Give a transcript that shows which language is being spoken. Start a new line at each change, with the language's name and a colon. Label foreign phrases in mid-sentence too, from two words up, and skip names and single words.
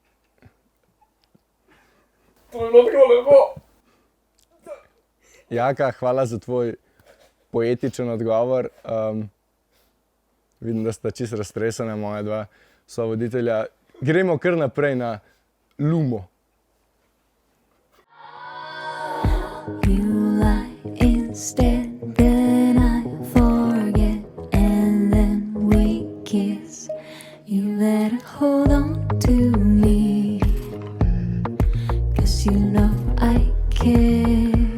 Slovenian: To je bilo tako lepo. Jaka, hvala za tvoj poetičen odgovor. Vidim, da sta čisto raztresena moja dva sovoditelja. Gremo kar naprej na Lumo.
English: You lie instead, then I forget, and then we kiss. You let her hold on to me, 'cause you know I care.